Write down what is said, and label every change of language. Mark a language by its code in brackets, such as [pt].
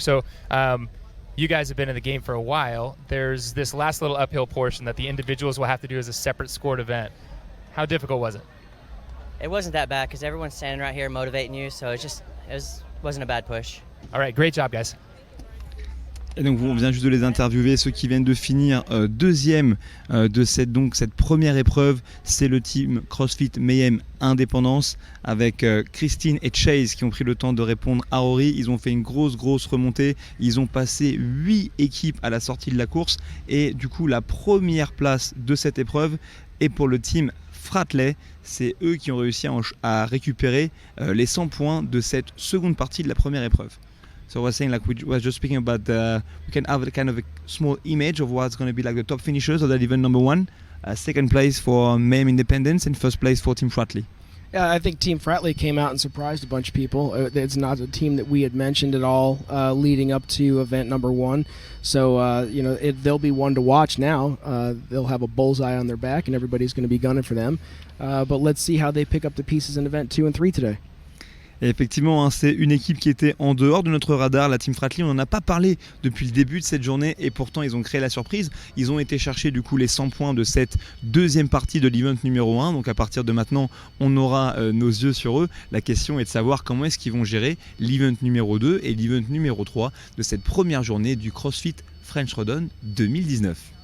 [en] So you guys have been in the game for a while. There's this last little uphill portion that the individuals will have to do as a separate scored event. How difficult was it? It wasn't that bad because everyone's standing right here motivating you, so it wasn't a bad push. All right, great job, guys. [fr] Et donc on vient juste de les interviewer, ceux qui viennent de finir deuxième de cette première épreuve, c'est le team CrossFit Mayhem Indépendance avec Christine et Chase qui ont pris le temps de répondre à Rory. Ils ont fait une grosse remontée, ils ont passé 8 équipes à la sortie de la course et du coup la première place de cette épreuve est pour le team Fratley. C'est eux qui ont réussi à récupérer les 100 points de cette seconde partie de la première épreuve. [en] So I was saying, like we were just speaking about, we can have a kind of a small image of what's going to be like the top finishers of that event number one. Second place for Mayhem Independence and first place for Team Fratley. Yeah, I think Team Fratley came out and surprised a bunch of people. It's not a team that we had mentioned at all leading up to event number one. So, they'll be one to watch now. They'll have a bullseye on their back and everybody's going to be gunning for them. But let's see how they pick up the pieces in event 2 and 3 today. [fr] Et effectivement, c'est une équipe qui était en dehors de notre radar, la Team Fratley. On n'en a pas parlé depuis le début de cette journée et pourtant ils ont créé la surprise. Ils ont été chercher du coup les 100 points de cette deuxième partie de l'event numéro 1. Donc à partir de maintenant, on aura nos yeux sur eux. La question est de savoir comment est-ce qu'ils vont gérer l'event numéro 2 et l'event numéro 3 de cette première journée du CrossFit French Throwdown 2019.